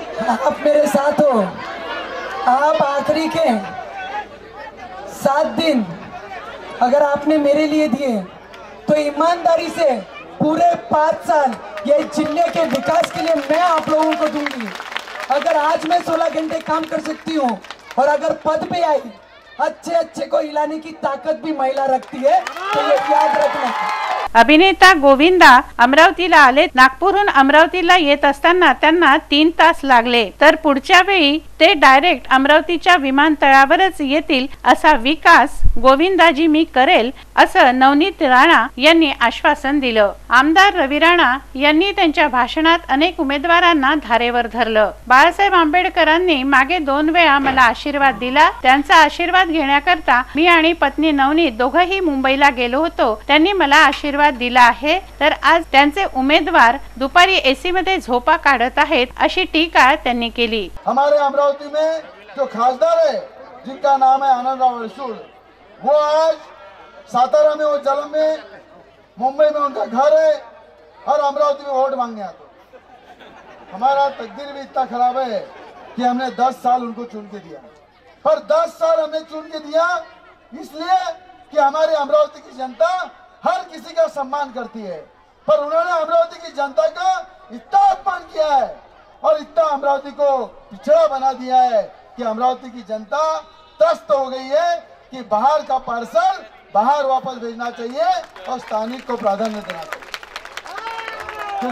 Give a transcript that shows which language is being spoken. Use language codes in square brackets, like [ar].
[hi] आप मेरे साथ हो, आप आखिरी के 7 दिन अगर आपने मेरे लिए दिए तो ईमानदारी से पूरे 5 साल ये जिले के विकास के लिए मैं आप लोगों को दूंगी। अगर आज मैं 16 घंटे काम कर सकती हूँ और अगर पद पे आई, अच्छे को हिलाने की ताकत भी महिला रखती है, तो ये याद रखना। [mr] अभिनेता गोविंदा अमरावतीला आले। नागपूरहून अमरावतीला येत असताना त्यांना 3 तास लागले, तर पुढच्या वेळी ते डायरेक्ट अमरावतीच्या विमानतळावरच येतील असा विकास गोविंदाजी मी करेल असं नवनीत राणा यांनी आश्वासन दिलं। आमदार रवी राणा यांनी त्यांच्या भाषणात अनेक उमेदवारांना धारेवर धरलं। बाळासाहेब आंबेडकरांनी मागे 2 वेळा मला आशीर्वाद दिला, त्यांचा आशीर्वाद घेण्याकरता मी आणि पत्नी नवनीत दोघंही मुंबईला गेलो होतो। त्यांनी मला आशीर्वाद दिला आहे, तर आज त्यांचे उमेदवार दुपारी एसी मध्ये झोपा काढत आहेत अशी टीका त्यांनी केली। [hi] हमारे अमरावती में जो खासदार है जिनका नाम है आनंदराव अडसूळ, वो आज सातारा में, वो जलम में, मुंबई में उनका घर है और अमरावती में वोट मांगने आते। हमारा तकदीर भी इतना खराब है कि हमने 10 साल उनको चुन के दिया, पर 10 साल हमने चुन के दिया इसलिए कि हमारे अमरावती की जनता हर किसी का सम्मान करती है, पर उन्होंने अमरावती की जनता का इतना अपमान किया है और इतना अमरावती को पिछड़ा बना दिया है कि अमरावती की जनता त्रस्त हो गई है कि बाहर का पार्सल बाहर वापस भेजना चाहिए और स्थानिक को प्राधान्य देना चाहिए।